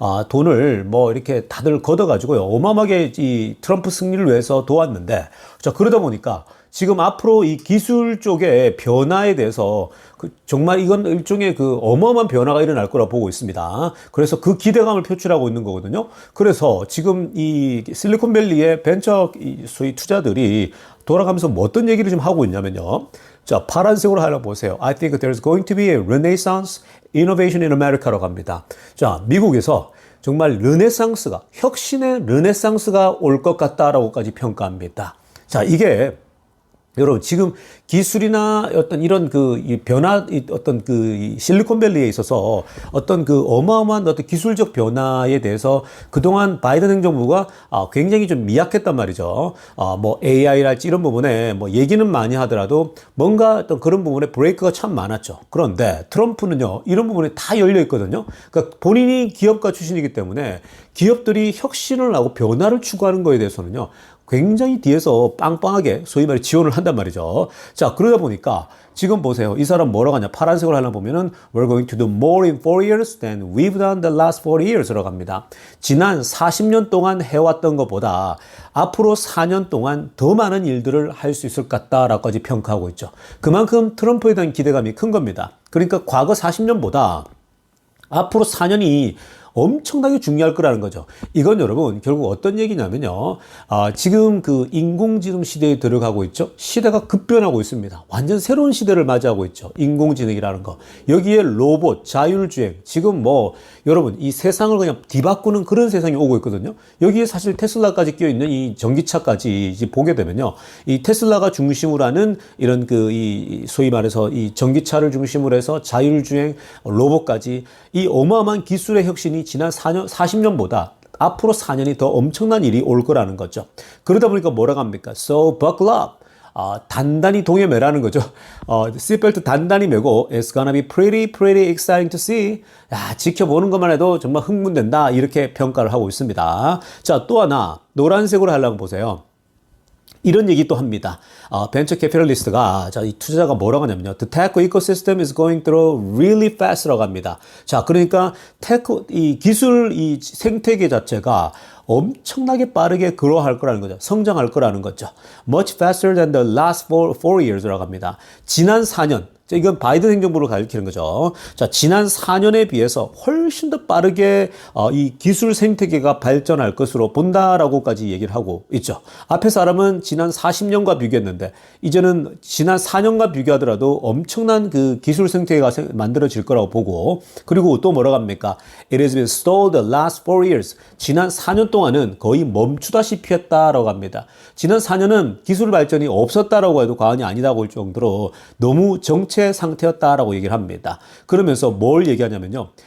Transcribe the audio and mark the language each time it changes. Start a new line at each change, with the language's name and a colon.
Korean: 돈을 뭐 이렇게 다들 걷어가지고요. 어마어마하게 이 트럼프 승리를 위해서 도왔는데, 자, 그러다 보니까 지금 앞으로 이 기술 쪽의 변화에 대해서 정말 이건 일종의 그 어마어마한 변화가 일어날 거라 보고 있습니다. 그래서 그 기대감을 표출하고 있는 거거든요. 그래서 지금 이 실리콘밸리의 벤처 소위 투자들이 돌아가면서 뭐 어떤 얘기를 좀 하고 있냐면요. 자, 파란색으로 하나 보세요.
English: I think there's going to be a renaissance innovation in America라고 합니다.
Korean: 자, 미국에서 정말 르네상스가, 혁신의 르네상스가 올 것 같다라고까지 평가합니다. 자, 이게 여러분, 지금 기술이나 어떤 이런 이 변화, 어떤 이 실리콘밸리에 있어서 어떤 그 어마어마한 어떤 기술적 변화에 대해서 그동안 바이든 행정부가 굉장히 좀 미약했단 말이죠. 뭐 AI랄지 이런 부분에 뭐 얘기는 많이 하더라도 뭔가 어떤 그런 부분에 브레이크가 참 많았죠. 그런데 트럼프는요, 이런 부분에 다 열려 있거든요. 그러니까 본인이 기업가 출신이기 때문에 기업들이 혁신을 하고 변화를 추구하는 거에 대해서는요, 굉장히 뒤에서 빵빵하게 소위 말해 지원을 한단 말이죠. 자, 그러다 보니까 지금 보세요. 이 사람 뭐라고 하냐. 파란색으로 하나 보면은
English: We're going to do more in 4 years than we've done the last 40 years라고 합니다.
Korean: 지난 40년 동안 해왔던 것보다 앞으로 4년 동안 더 많은 일들을 할 수 있을 것 같다라고까지 평가하고 있죠. 그만큼 트럼프에 대한 기대감이 큰 겁니다. 그러니까 과거 40년보다 앞으로 4년이 엄청나게 중요할 거라는 거죠. 이건 여러분 결국 어떤 얘기냐면요. 지금 그 인공지능 시대에 들어가고 있죠. 시대가 급변하고 있습니다. 완전 새로운 시대를 맞이하고 있죠. 인공지능이라는 거. 여기에 로봇, 자율주행. 지금 뭐 여러분 이 세상을 그냥 뒤바꾸는 그런 세상이 오고 있거든요. 여기에 사실 테슬라까지 끼어있는 이 전기차까지 이제 보게 되면요. 이 테슬라가 중심으로 하는 이런 이 소위 말해서 이 전기차를 중심으로 해서 자율주행, 로봇까지 이 어마어마한 기술의 혁신이 지난 40년보다 앞으로 4년이 더 엄청난 일이 올 거라는 거죠. 그러다 보니까 뭐라고 합니까?
English: So buckle up.
Korean: 단단히 동여매라는 거죠. 시트벨트 단단히 매고
English: It's gonna be pretty exciting to see.
Korean: 야, 지켜보는 것만 해도 정말 흥분된다. 이렇게 평가를 하고 있습니다. 자, 또 하나 노란색으로 하려고 보세요. 이런 얘기 또 합니다. 벤처 캐피털리스트가, 자, 이 투자자가 뭐라고 하냐면요.
English: The tech ecosystem is going through really fast라고 합니다.
Korean: 자, 그러니까 이 기술, 이 생태계 자체가 엄청나게 빠르게 그로할 거라는 거죠. 성장할 거라는 거죠.
English: Much faster than the last four years라고 합니다.
Korean: 지난 4년. 이건 바이든 행정부를 가리키는 거죠. 자, 지난 4년에 비해서 훨씬 더 빠르게 이 기술 생태계가 발전할 것으로 본다라고까지 얘기를 하고 있죠. 앞에 사람은 지난 40년과 비교했는데 이제는 지난 4년과 비교하더라도 엄청난 그 기술 생태계가 만들어질 거라고 보고, 그리고 또 뭐라고 합니까?
English: It has been stalled the last 4 years.
Korean: 지난 4년 동안은 거의 멈추다시피 했다라고 합니다. 지난 4년은 기술 발전이 없었다라고 해도 과언이 아니다고 할 정도로 너무 정체 정체 상태였다라고 얘기를 합니다. 그러면서 뭘 얘기하냐면요.